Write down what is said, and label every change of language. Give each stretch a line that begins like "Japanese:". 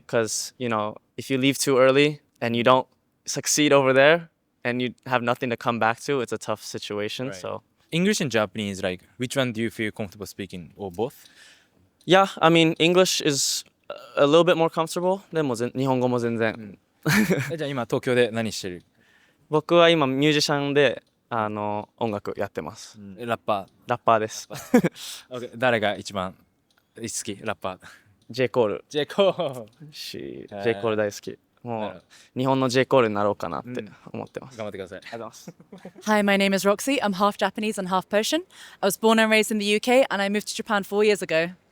English: Because, you know, if you leave too early and you don't succeed over there and you have nothing to come back to, it's a tough situation. Right. So, English and Japanese, like, which one do you feel comfortable speaking, or both? yeah, I mean, English is a little bit more comfortable.
Japanese: でも日本語も全然。じゃあ今東京で何してる？僕は今ミュージシャンで音楽やってます。ラッパラッパーです。ー。 誰が一番好き？ラッパー。 J コール。 J コール。 J コール大好き。もう日本の J コールになろうかなって思ってます。頑張ってください。ありがとうございます。
English: Hi, my name is Roxy. I'm half Japanese and half Persian. I was born and raised in the UK and I moved to Japan 4 years ago.